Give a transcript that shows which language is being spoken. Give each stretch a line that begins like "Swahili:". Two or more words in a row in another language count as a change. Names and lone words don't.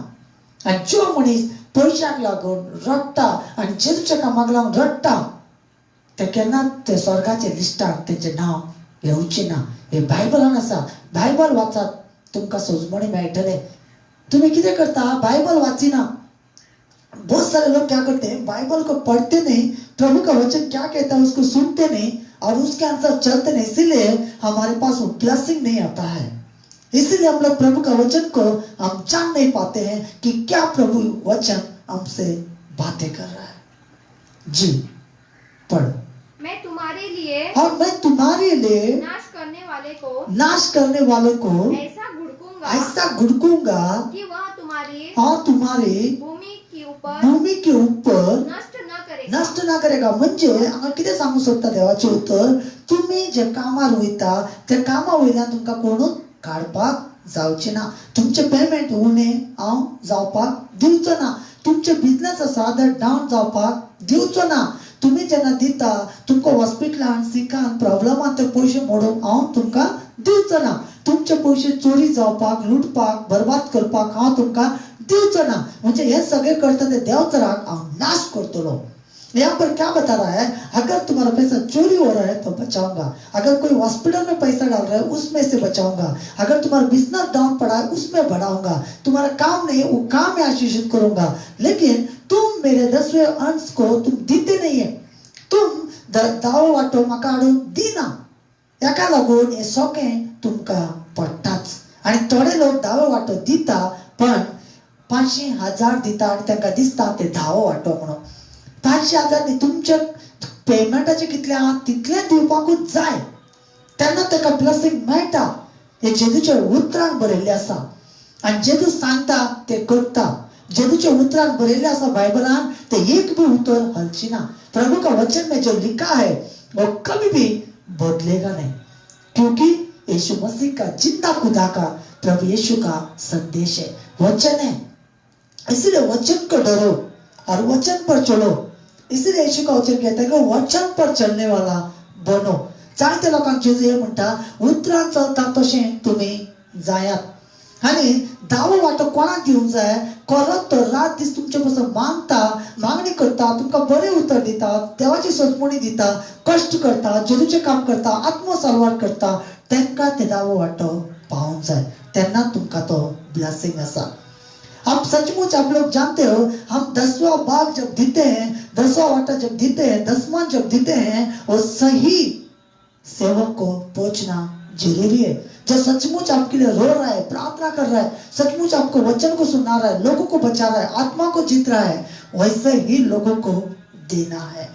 Konkani: आणि जो मनीस पयशाक लागून रडटा आणि जेजूच्या कामाक लागून रडटा, ते केन्नाच ते स्वर्गाच्या लिस्टार तेंचें नांव येवचें ना. हे बायबलान आसा, बायबल वाचात, तुमकां सोजमणी मेळटले. तुम्ही कितें करता, बाइबल वाचिना.
Hindi: बहुत सारे लोग क्या करते हैं, बाइबल को पढ़ते नहीं, प्रभु का वचन क्या कहता है उसको सुनते नहीं, और उसके अनुसार चलते नहीं, इसीलिए हमारे पास वो ब्लेसिंग नहीं आता है। इसीलिए हम लोग प्रभु का वचन को हम जान नहीं पाते हैं कि क्या प्रभु वचन हमसे बातें कर रहा है। जी पढ़। मैं तुम्हारे लिए और मैं तुम्हारे लिए नाश करने वाले को ऐसा घुड़कूंगा कि वह तुम्हारी और तुम्हारी भूमी के ऊपर नष्ट ना करेगा।
Konkani: म्हणजे हांगा कितें सांगू सोदता देवाचें उत्तर, तुम्ही जे कामार वयता त्या कामा वयल्यान तुमकां कोणूच काडपाक जावचें ना। तुमचे पेमेंट उणें हांव जावपाक दिवचो ना। तुमचे बिझनेस आसा ते डावन जावपाक दिवचो ना। तुम्ही जेन्ना दिता तुमकां हॉस्पिटलान सिकान प्रॉब्लमान ते पयशे मोडून हांव तुमकां दिवचो ना। तुमचे पयशे चोरी जावपाक लुटपाक बरबाद करपाक हांव तुमकां दिवचो ना। म्हणजे हे सगळे करता ते देवचराक हांव नाश करतलो।
Hindi: यहाँ पर क्या बता रहा है, अगर तुम्हारा पैसा चोरी हो रहा है तो बचाऊंगा, अगर कोई हॉस्पिटल में पैसा डाल रहा है उसमें से बचाऊंगा, अगर तुम्हारा बिजनेस डाउन पड़ा है उसमें बढ़ाऊंगा, तुम्हारा काम नहीं है वो काम में आशीषित करूंगा। लेकिन तुम मेरे 10वें अंश को तुम देते नहीं है, तुम
Konkani: दावो वाटो म्हाका हाडून दिना। एका लागून हे सगळें तुमकां पडटाच। आणि थोडे लोक दावो वाटो दिता पण 500,000 दिता आणि तांकां दिसता ते दावो वाटो म्हणून। 500,000 न्ही, तुमच्या पेमेंटाचे कितले आहा तितले दिवपाकूच जाय, तेन्ना ताका ब्लेसिंग मेळटा। हे जेजूच्या उतरान बरयल्लें आसा आनी जेजू सांगता ते करता। जेजूच्या उतरान बरयल्लें आसा बायबलान, ते एक भी उतर हलची ना।
Hindi: प्रभु का वचन में जो लिखा है वो कभी भी बदलेगा नहीं, क्योंकि यीशु मसीह का जिंदा खुदा का प्रभु यीशु का संदेश है, वचन है। इसलिए वचन को डरो और वचन पर चलो। इसलिए यीशु का वचन कहता है कि वचन पर चलने वाला बनो।
Konkani: जायत्या लोकांक जेजू हे म्हणटा उतरान चलता तशें तुमी जायात। आनी दावो वाटो कोणाक दिवंक जाय, करत तो रात दीस तुमचे पासून मागता, मागणी करता, तुमकां बरें उतर दिता, देवाची सोजमणी दिता, कश्ट करता, जेजूचें काम करता, आत्मसालवार करता, तांकां ते दावो वाटो पावंक जाय। तेन्ना तुमकां तो ब्लेसिंग आसा।
Hindi: आप सचमुच आप लोग जानते हो, हम 10वां भाग जब देते हैं, 10वां वाटा जब देते हैं, 10वां जब देते हैं, वो सही सेवक को पहुंचना जरूरी है। जो सचमुच आपके लिए रो रहा है, प्रार्थना कर रहा है, सचमुच आपको वचन को सुना रहा है, लोगों को बचा रहा है, आत्मा को जीत रहा है, वैसे ही लोगों को देना है।